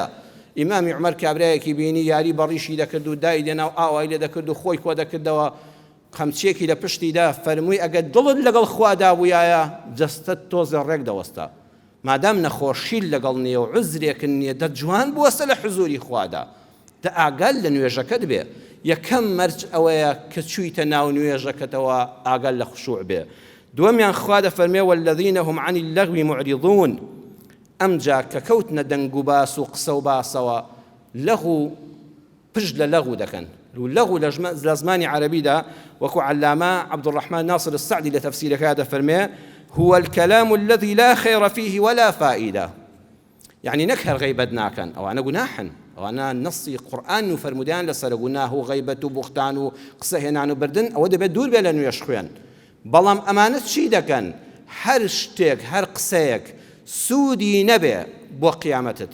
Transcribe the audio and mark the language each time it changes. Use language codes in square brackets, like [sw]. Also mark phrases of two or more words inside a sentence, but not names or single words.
[ckb] ئیمامی عومەر کابرایەکی بینی یاری بەڕیشی دەکرد و دای دێنا و ئاوای لێ دەکرد و خۆی کۆ دەکردەوە، خەمچێکی لە پشتیدا فەرمووی ئەگەر دڵت لەگەڵ خوادا بوویایە جەستت تۆزە ڕێک دەوەستا، مادام نەخۆشیل لەگەڵ نییە و عزرێکن نییە دەجوان بوەستە لە حزوری خوادا، دە ئاگال لە نوێژەکەت بێ. یەکەم مەرج ئەوەیە کە چوویتە ناو نوێژەکەتەوە ئاگال لە خشوع بێ. [ar] دووەمیان خوا دەفەرمێ والذین هم عن اللغو معرضون. [ckb] ئەمجا کە کەوتنە دەنگ و باس و قسە و باسەوە لەغو پشت لە لەغو دەکەن. لەغو لە زمانی عەرەبیدا وەکو عەلامە عەبدوڕەحمان ناصر السەعدی لە تەفسیرەکە دەفەرمێ [ar] هو الكلام الذي لا خير فيه ولا فائدة. [ckb] يعني نەک هەر غەیبەت ناکەن، ئەوانە گوناحن، ئەوانە نەسی قورئان و فەرمودیان لەسەر گوناح و غەیبەت و بوختان و قسە هێنان و بردن، ئەوە دەبێت دوور بێ لە نوێژ خوێن. بەڵام ئەمانە چی دەکەن؟ هەر شتێک هەر قسەیەک سوودی نەبێ بۆ قیامەتت.